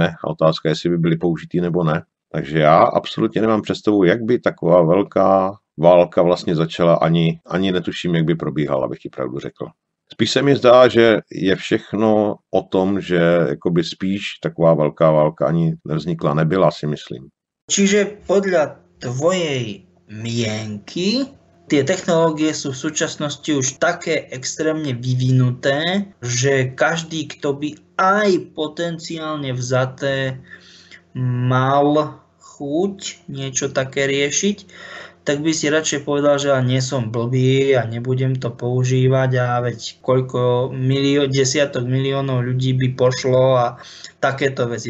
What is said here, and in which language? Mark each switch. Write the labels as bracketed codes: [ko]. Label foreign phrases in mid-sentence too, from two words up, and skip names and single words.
[cs] A otázka je, jestli by byly použitý nebo ne. Takže já absolutně nemám představu, jak by taková velká válka vlastně začala, ani netuším, jak by probíhala, abych ti pravdu řekl. Spíš se mi zdá, že je všechno o tom, že jakoby spíš taková velká válka ani nevznikla, nebyla, si myslím. [sk] Čiže podľa tvojej mienky tie technológie sú v súčasnosti už také extrémne vyvinuté, že každý, kto by aj potenciálne vzaté mal chuť niečo také riešiť, tak by si radšej povedal, že ja nie som blbý a nebudem to používať a veď koľko desiatok miliónov ľudí by pošlo a takéto veci.